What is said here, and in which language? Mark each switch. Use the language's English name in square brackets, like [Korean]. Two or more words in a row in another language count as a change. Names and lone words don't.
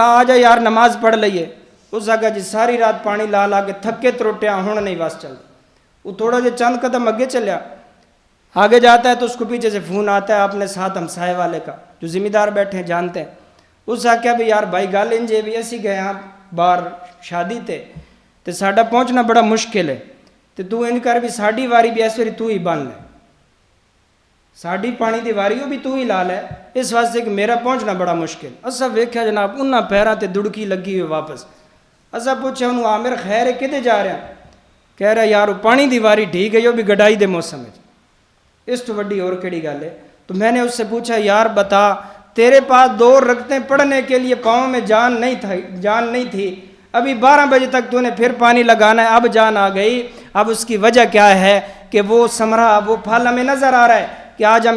[Punjabi] کہا آ جا یار نماز پڑھ لئیے، اس آگا جی ساری رات پانی لا کے تھکے تروٹیا ہوں نہیں واس چل، وہ تھوڑا جے چند قدم اگے چلیا، [Urdu] آگے جاتا ہے تو اس کو پیچھے سے فون آتا ہے اپنے ساتھ ہمسائے والے کا جو ذمہ دار بیٹھے ہیں جانتے ہیں، [Punjabi] اس آکھیا بھی یار بھائی گل انجے بھی اسی گئے ہاں باہر شادی تے ساڈا پہنچنا بڑا مشکل ہے، تو انج کر بھی ساڈی واری بھی اس واری تو ہی بن لے، ساڈی پانی دی واری بھی تو ہی لا لے، اس واسطے کہ میرا پہنچنا بڑا مشکل۔ اسا ویکھیا جناب انہاں پیراں تے دڑکی لگی ہوئی واپس، اسا پوچھا انہوں عامر خیر ہے کدے جا رہا؟ کہہ رہا یار پانی دی واری ٹھیک ہے، یہ بھی گڈائی دے موسم ہے، اس تو وڈی اور کیڑی گل ہے؟ [Urdu] تو میں نے اس سے پوچھا یار بتا تیرے پاس 2 رکعتیں پڑھنے کے لیے پاؤں میں جان نہیں تھی، ابھی 12 بجے تک تو نے پھر پانی لگانا ہے، اب جان آ گئی، اب اس کی وجہ کیا ہے کہ وہ ثمرہ وہ پھل ہمیں نظر آ رہا ہے کہ آج ہم